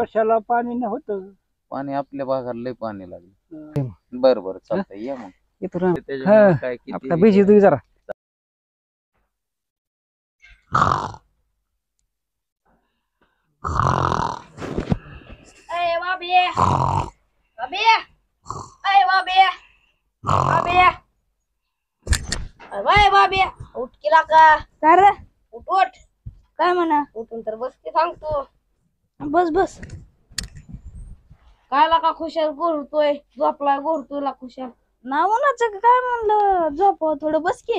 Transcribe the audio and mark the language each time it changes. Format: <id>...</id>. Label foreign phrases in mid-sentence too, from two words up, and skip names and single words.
<mr>वर्षाला पाणी नव्हतं पाणी आपल्या भागाला लय पाणी लागलं हा. बरं बरं चालतंय या मग इथं त्याच्यामुळे काय आता किती बिजी तुम्ही जरा Ê ba bia ba bia ê ba bia ba bia अरे बा बे उठ केला का काय रे उठ उठ काय म्हणा उठून तर बस की सांगतो बस बस कायला का खुशाल गोरतोय झोपलाय गोरतोय ला खुशाल ना म्हणायचं काय म्हणलं झोप थोडं बस की</mr>